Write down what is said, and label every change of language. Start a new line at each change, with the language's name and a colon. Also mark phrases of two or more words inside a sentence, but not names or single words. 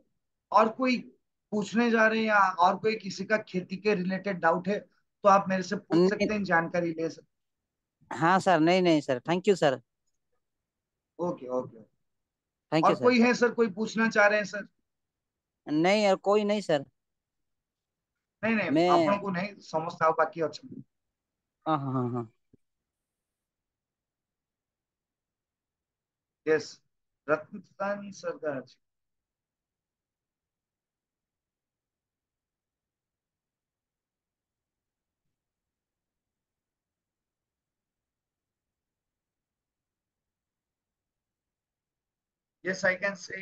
Hindi: और कोई पूछने जा रहे हैं, या और कोई किसी का खेती के रिलेटेड डाउट है तो आप मेरे से पूछ नहीं। सकते हैं, जानकारी ले सकते हाँ सर, नहीं नहीं सर,
English: thank you
Hindi: सर। हैं।
English: okay okay.
Hindi: थैंक और यू सर। कोई है सर, कोई पूछना चाह रहे हैं सर? नहीं यार, कोई नहीं सर। नहीं नहीं, मैं।
Odia: ଆପଣଙ୍କୁ नहीं, ସମସ୍ତେ ଆଉ ବାକି ଅଛନ୍ତି।
Hindi: हाँ हाँ हाँ हाँ। यस, रत्न सरदार जी।
English: yes I can say.